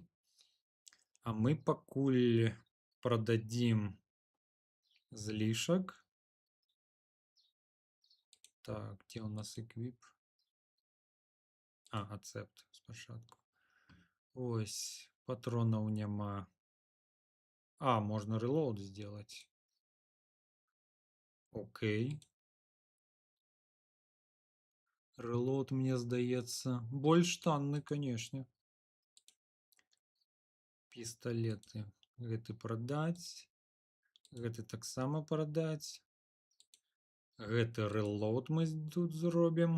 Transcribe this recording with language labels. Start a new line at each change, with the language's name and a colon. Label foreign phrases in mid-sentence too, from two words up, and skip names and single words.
Belarusian: А мы пакуль прададзім злішак.
Russian: Так, где у нас эквип?
Belarusian: А, ацепт спачатку. Ось, патронаў няма. А,
Russian: можно релоуд сделать. Окей.
Belarusian: Релоуд, мне здаецца, больш танны, конечно. Пісталеты. Гэты прадаць. Гэты таксама прадаць. Гэты релоуд мы тут зробім.